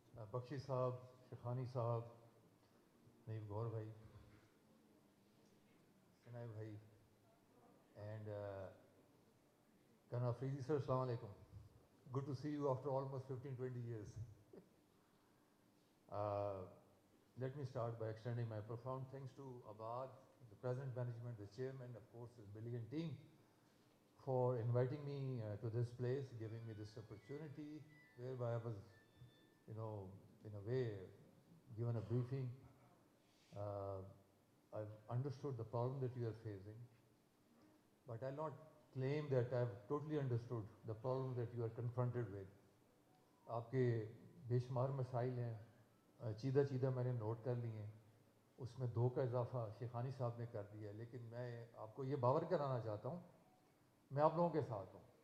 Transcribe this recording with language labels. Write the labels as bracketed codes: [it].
[ur] بخشی صاحب, شیخانی صاحب, نعیم غور بھائی, سنائے بھائی, and Kana Afridi sir, Assalamu alaikum. [en] Good to see you after almost 15-20 years. Let me start by extending my profound thanks to Abad, the present management, the chairman, of course, his brilliant team, for inviting me to this place, giving me this opportunity, whereby I was, in a way, given a briefing. I've understood the problem that you are facing, but I'll not claim that I've totally understood the problem that you are confronted with. [ur] آپ کے بے شمار مسائل ہیں, چیدہ میں نے note کر لی ہیں, اس میں 2 کا اضافہ شیخانی صاحب نے کر دیا ہے, لیکن میں آپ کو یہ باور کرانا چاہتا ہوں میں آپ لوگوں کے ساتھ ہوں.